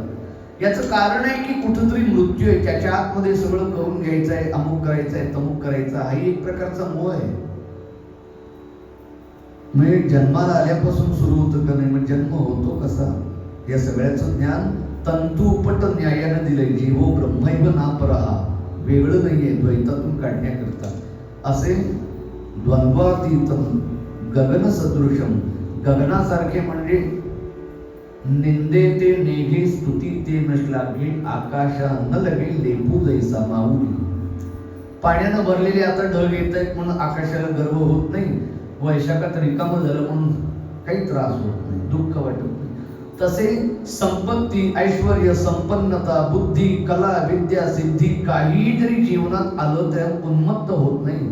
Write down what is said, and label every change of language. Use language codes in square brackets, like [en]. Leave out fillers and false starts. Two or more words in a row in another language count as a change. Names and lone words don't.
[mr] याचं कारण आहे की कुठंतरी मृत्यू आहे, त्याच्या आतमध्ये सगळं करून घ्यायचं आहे, अमुक करायचं आहे, तमुक करायचं. हा एक प्रकारचा मोह आहे. म्हणजे जन्माला आल्यापासून सुरू होतं का नाही, मग जन्म होतो कसा, या सगळ्याचं ज्ञान तंतुपट न्यायानं दिलंय. [sa] जीवो ब्रह्मैव नापरहा, [mr] वेगळं नाहीये, द्वैतातून काढण्याकरता. असे [sa] द्वंद्वातीतम गगन सदृशम, [mr] गगनासारखे म्हणजे निंदे ते नेघे, स्तुती ते नश्लाघे, आकाशा न लगे लेपू जैसा माऊली. पाण्यानं भरलेले आता ढग येत आहेत म्हणून आकाशाला गर्व होत नाही, वैशाखात रिकामं झालं म्हणून काही त्रास होत नाही, दुःख वाटत नाही. तसे संपत्ती, ऐश्वर्य, संपन्नता, बुद्धी, कला, विद्या, सिद्धी काही जरी जीवनात आलं तर उन्मत्त होत नाही.